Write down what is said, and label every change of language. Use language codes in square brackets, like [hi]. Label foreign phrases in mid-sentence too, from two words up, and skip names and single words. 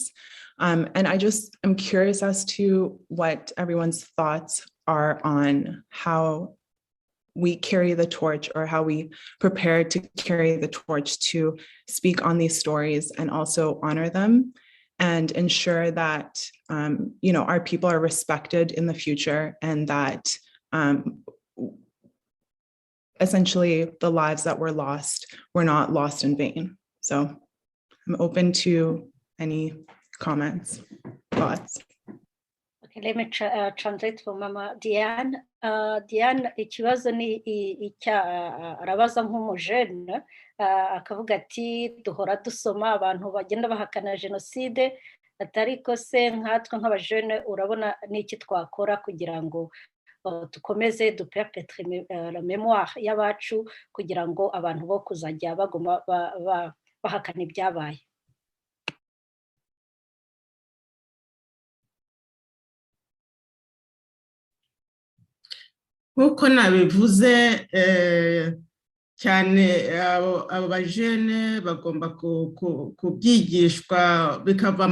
[en] And I'm curious as to what everyone's thoughts are on how we carry the torch, or how we prepare to carry the torch to speak on these stories and also honor them and ensure that, our people are respected in the future, and that essentially the lives that were lost were not lost in vain. So I'm open to any comments, thoughts. Okay, let me translate for Mama Diane. [rw] Diane, ikibazo ni arabaza nk'umujene, akavuga ati duhora dusoma abantu bagenda bahakana jenoside, atariko se nkatwe nk'abajene urabona n'iki twakora kugira ngo dukomeze duperpetre [fr] la mémoire [rw] y'abacu, kugira ngo abantu bo kuzajya baguma bahakana ibyabaye. nk'uko nabivuze cyane abo bajene bagomba kubyigishwa bikava